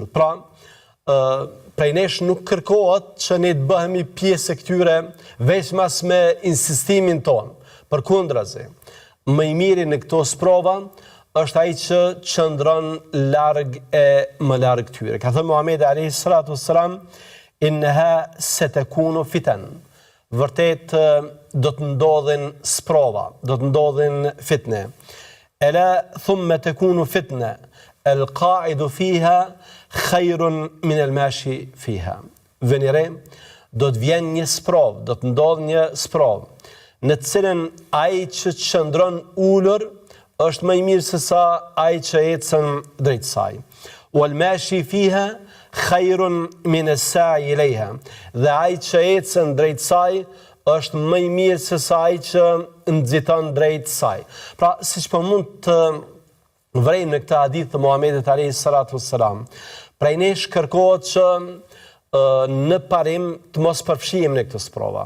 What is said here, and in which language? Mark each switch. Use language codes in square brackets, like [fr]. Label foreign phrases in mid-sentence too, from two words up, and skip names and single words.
[sq] Pra, prej nesh nuk kërkohet që ne të bëhemi pjesë e këtyre veçmas me insistimin ton. Përkundrazi, më i miri në këto sprova është ai që qëndron larg e më larg këtyre. Ka thënë Muhamedi [ar] عليه الصلاة والسلام, إنها ستكون فتن. [sq] Vërtet do të ndodhin sprova, do të ndodhin fitne. [ar] ألا ثم تكون فتنة القاعد فيها خير من الماشي فيها. Venire, [sq] do të vjen një sprov, do të ndodh një sprov. në cilën ai që qëndron ulur është më i mirë se sa ai që ecën drejt saj. [ar] والماشي فيها خير من الساعي إليها. [sq] Dhe ai që ecën drejt saj është më i mirë se sa ai që nxiton drejt saj. Pra, siç po mund të vrejmë në këtë hadith të Muhamedit [ar] عليه الصلاة والسلام, [sq] prej nesh kërkohet që në parim të mos përfshihemi në këtë sprova.